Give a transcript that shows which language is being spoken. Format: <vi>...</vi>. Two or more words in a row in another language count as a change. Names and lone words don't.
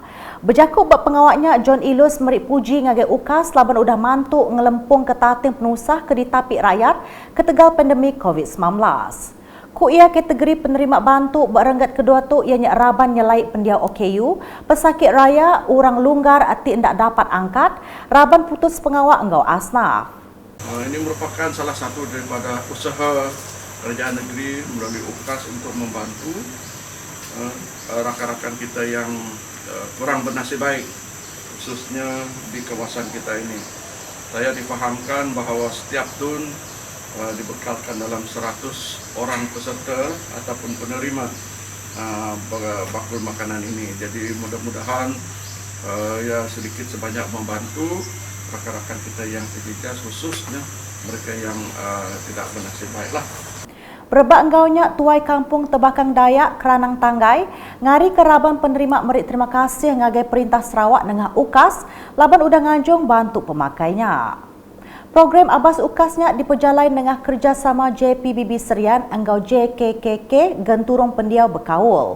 <iba>Berjakut buat pengawaknya John Ilus merik puji ngagai UKAS laban udah mantuk ngelempung ke tating penusah ke ditapik rakyat ketegal pandemik COVID-19. Ku ia kategori penerima bantu berenggat kedua tu ianya raban nyelait pendiau OKU, pesakit raya, orang lunggar ati ndak dapat angkat, raban putus pengawak enggau asnaf.</iba> <ms>Ini merupakan salah satu daripada usaha kerajaan negeri melalui UKAS untuk membantu rakan-rakan kita yang kurang bernasib baik, khususnya di kawasan kita ini. Saya difahamkan bahawa setiap dun dibekalkan dalam 100 orang peserta ataupun penerima bakul makanan ini. Jadi mudah-mudahan ya sedikit sebanyak membantu rakan-rakan kita yang terjejas, khususnya mereka yang tidak bernasib baiklah.</ms> <iba>Berbak enggaunya tuai kampung Tebakang Dayak Keranang Tanggai ngari keraban penerima merik terima kasih ngagai perintah Sarawak dengan UKAS laban udah nganjung bantu pemakainya. Program Abas UKASnya diperjalai dengan kerjasama JPBB Serian enggau JKKK Genturung Pendiau Berkaul.</iba>